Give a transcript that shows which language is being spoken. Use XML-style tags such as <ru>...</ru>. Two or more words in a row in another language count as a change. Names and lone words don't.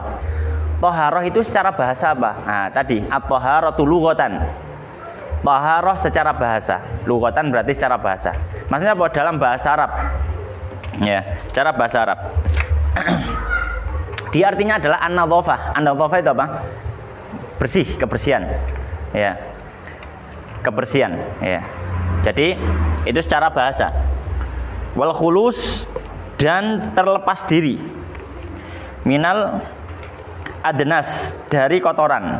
<id>Toharoh itu secara bahasa apa? Nah, tadi</id> <ar>الطهارة لغة.</ar> <id>Toharoh secara bahasa, lughatan berarti secara bahasa. Maksudnya apa? Dalam bahasa Arab. Ya, cara bahasa Arab. Dia artinya adalah an-nadhafah. An-nadhafah itu apa? Bersih, kebersihan. Ya. Kebersihan, ya. Jadi itu secara bahasa.</id> <ar>والخلوص</ar> <id>dan terlepas diri.</id> <ar>من الأدناس</ar> <id>dari kotoran.</id>